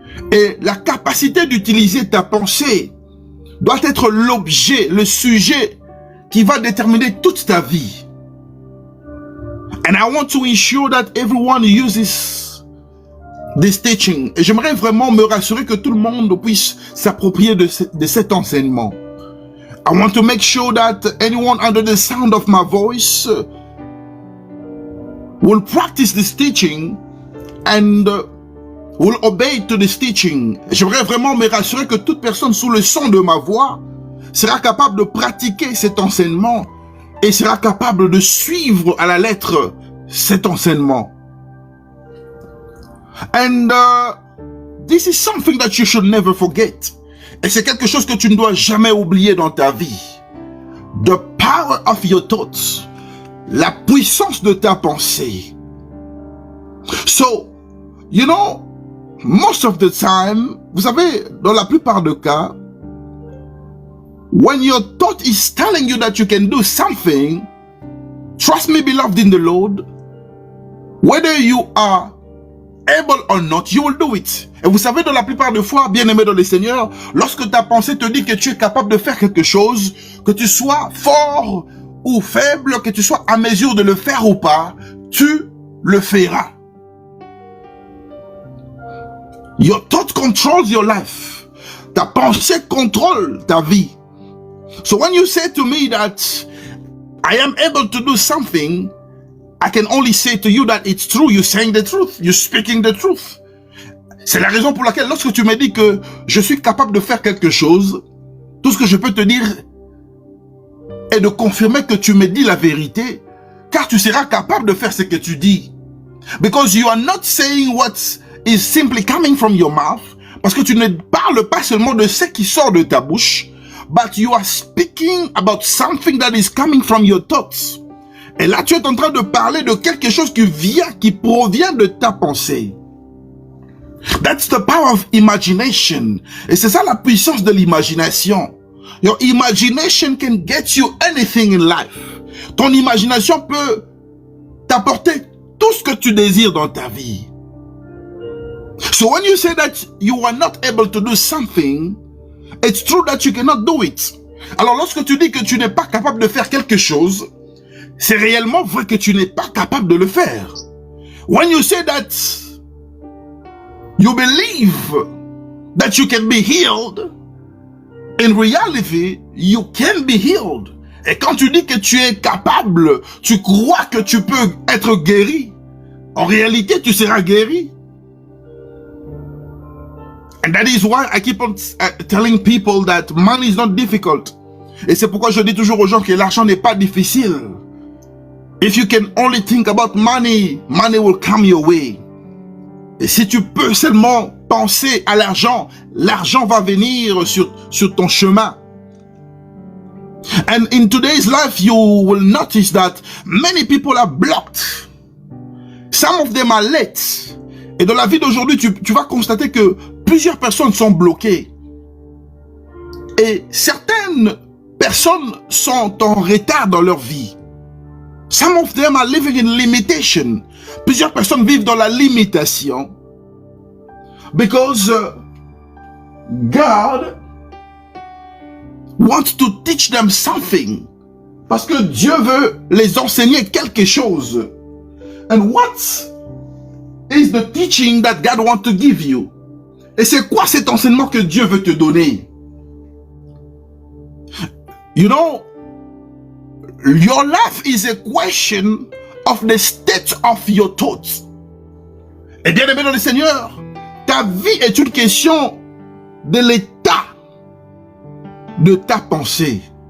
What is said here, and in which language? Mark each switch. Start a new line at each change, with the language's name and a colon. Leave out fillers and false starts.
French: Et la capacité d'utiliser ta pensée doit être l'objet, le sujet qui va déterminer toute ta vie.
English: And I want to ensure that everyone uses this teaching.
French: Et j'aimerais vraiment me rassurer que tout le monde puisse s'approprier de cet enseignement.
English: I want to make sure that anyone under the sound of my voice will practice this teaching and will obey to this teaching.
French: J'aimerais vraiment me rassurer que toute personne sous le son de ma voix sera capable de pratiquer cet enseignement et sera capable de suivre à la lettre cet enseignement.
English: And this is something that you should never forget.
French: Et c'est quelque chose que tu ne dois jamais oublier dans ta vie.
English: The power of your thoughts.
French: La puissance de ta pensée.
English: So, you know, most of the time,
French: vous savez, dans la plupart des cas,
English: when your thought is telling you that you can do something, trust me, beloved in the Lord, whether you are able or not, you will do it.
French: Et vous savez, dans la plupart des fois, bien-aimé dans le Seigneur, lorsque ta pensée te dit que tu es capable de faire quelque chose, que tu sois fort ou faible, que tu sois à mesure de le faire ou pas, tu le feras.
English: Your thought controls your life.
French: Ta pensée contrôle ta vie.
English: So when you say to me that I am able to do something, I can only say to you that it's true. You're saying the truth. You're speaking the truth.
French: C'est la raison pour laquelle lorsque tu me dis que je suis capable de faire quelque chose, tout ce que je peux te dire, et de confirmer que tu me dis la vérité, car tu seras capable de faire ce que tu dis.
English: Because you are not saying what is simply coming from your mouth,
French: parce que tu ne parles pas seulement de ce qui sort de ta bouche,
English: but you are speaking about something that is coming from your thoughts.
French: Et là, tu es en train de parler de quelque chose qui provient de ta pensée.
English: That's the power of imagination.
French: Et c'est ça la puissance de l'imagination.
English: Your imagination can get you anything in life.
French: Ton imagination peut t'apporter tout ce que tu désires dans ta vie.
English: So when you say that you are not able to do something, it's true that you cannot do it.
French: Alors lorsque tu dis que tu n'es pas capable de faire quelque chose, c'est réellement vrai que tu n'es pas capable de le faire.
English: When you say that you believe that you can be healed, in reality, you can be healed.
French: Et quand tu dis que tu es capable, tu crois que tu peux être guéri, en réalité, tu seras guéri.
English: And that is why I keep on telling people that money is not difficult.
French: Et c'est pourquoi je dis toujours aux gens que l'argent n'est pas difficile.
English: If you can only think about money, money will come your way.
French: Et si tu peux seulement penser à l'argent, l'argent va venir sur ton chemin.
English: And in today's life, you will notice that many people are blocked. Some of them are late.
French: Et dans la vie d'aujourd'hui, tu vas constater que plusieurs personnes sont bloquées. Et certaines personnes sont en retard dans leur vie.
English: Some of them are living in limitation.
French: Plusieurs personnes vivent dans la limitation.
English: Because God wants to teach them something.
French: Parce que Dieu veut les enseigner quelque chose.
English: And what is the teaching that God wants to give you?
French: Et c'est quoi cet enseignement que Dieu veut te donner?
English: You know, your life is a question of the state of your thoughts.
French: Et bien aimé dans le Seigneur, ta vie est une question de l'état de ta pensée.